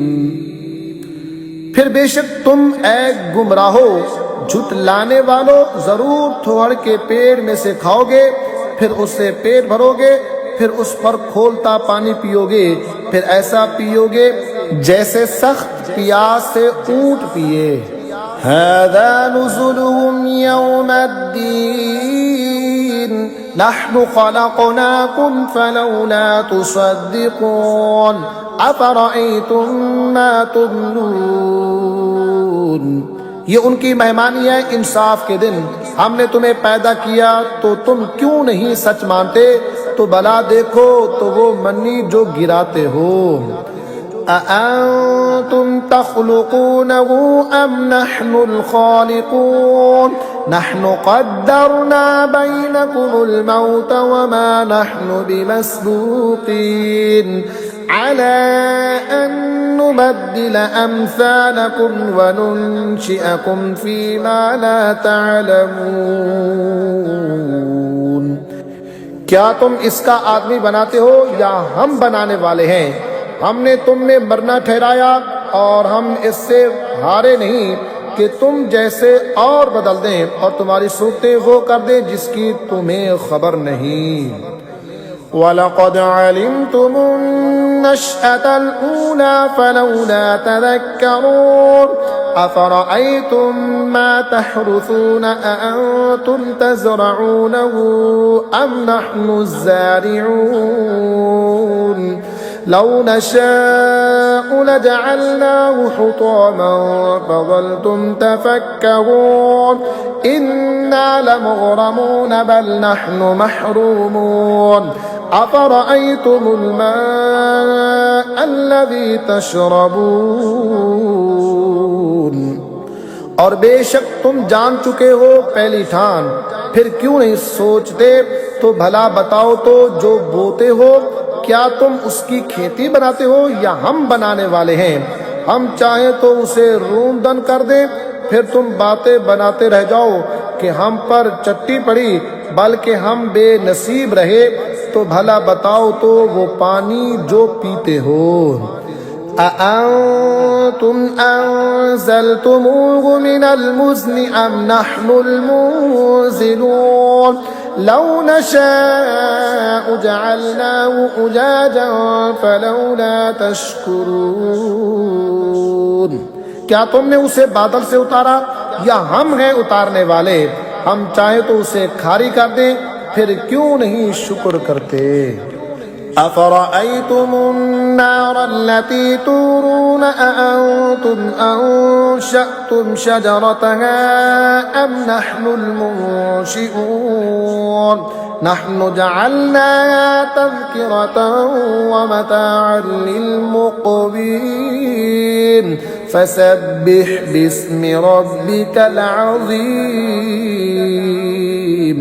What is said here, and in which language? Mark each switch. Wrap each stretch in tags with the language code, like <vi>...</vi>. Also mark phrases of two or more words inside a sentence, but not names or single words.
<hi>फिर बेशक तुम ऐ गुमराहो झुटलाने वालों जरूर थोड़ के पेड़ में से खाओगे, फिर उससे पेट भरोगे, फिर उस पर खोलता पानी पियोगे, फिर ऐसा पियोगे जैसे सख्त प्यास से ऊंट पिए।</hi> <ar>هذا نزلهم يوم الدين نحن خلقناكم فلولا تصدقون أفرأيتم ما تمنون.</ar> <hi>ये उनकी मेहमानी है इंसाफ के दिन। हमने तुम्हें पैदा किया तो तुम क्यों नहीं सच मानते? तो भला देखो तो वो मन्नी जो गिराते हो।</hi> <ar>أأنتم تخلقونه أم نحن الخالقون نحن قدرنا بينكم الموت وما نحن بمسبوقين على أن نبدل أمثالكم وننشئكم فيما لا تعلمون.</ar> <hi>क्या तुम इसका आदमी बनाते हो या हम बनाने वाले हैं? हमने तुम में मरना ठहराया और हम इससे हारे नहीं कि तुम जैसे और बदल दें और तुम्हारी सूरतें वो कर दें जिसकी तुम्हें खबर नहीं।</hi> <ar>ولقد علمتم النشأة الأولى فلولا تذكرون أفرأيتم ما تحرثون أأنتم تزرعونه أم نحن الزارعون لو نشاء لجعلناه حطاما فظلتم تفكرون إنا لمغرمون بل نحن محرومون أفرأيتم الماء الذي تشربون.</ar> <hi>और बेशक तुम जान चुके हो पहली ठान, फिर क्यों नहीं सोचते? तो भला बताओ तो जो बोते हो, क्या तुम उसकी खेती बनाते हो या हम बनाने वाले हैं? हम चाहें तो उसे रूंदन कर दें, फिर तुम बातें बनाते रह जाओ कि हम पर चट्टी पड़ी, बल्कि हम बेनसीब रहे। तो भला बताओ तो वो पानी जो पीते हो।</hi> <ar>أأنتم أنزلتموه من المزن أم نحن المنزلون لو نشاء جعلناه أجاجا فلولا تشكرون.</ar> <hi>क्या तुमने उसे बादल से उतारा या हम हैं उतारने वाले? हम चाहे तो उसे खारी कर दें, फिर क्यों नहीं शुक्र करते?</hi> <ar>أفرأيتم النار التي تورون أأنتم أنشأتم شجرتها أم نحن المنشئون نحن جعلناها تذكرة ومتاعا للمقوين فسبح باسم ربك العظيم.</ar>